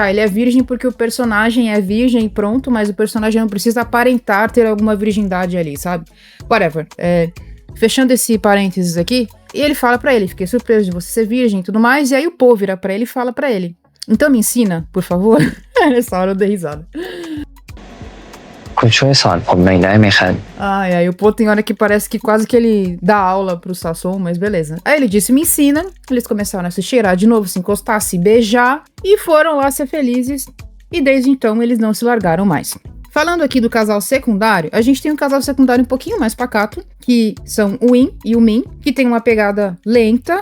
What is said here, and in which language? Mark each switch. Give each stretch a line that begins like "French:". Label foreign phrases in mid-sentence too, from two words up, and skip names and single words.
Portuguese: Ele é virgem porque o personagem é virgem e pronto, mas o personagem não precisa aparentar ter alguma virgindade ali, sabe? Whatever. Fechando esse parênteses aqui, e ele fala pra ele, fiquei surpreso de você ser virgem e tudo mais, e aí o Poe vira pra ele e fala pra ele, então me ensina, por favor. Nessa hora eu dei risada.
Thai: คุณช่วยสอนผมหน่อยได้ไหมครับ
Portuguese: Aí o Poe tem hora que parece que quase que ele dá aula pro Sasson, mas beleza. Aí ele disse, me ensina. Eles começaram a se cheirar de novo, se encostar, se beijar, e foram lá ser felizes. E desde então eles não se largaram mais. Falando aqui do casal secundário, a gente tem um casal secundário um pouquinho mais pacato, que são o Win e o Min, que tem uma pegada lenta.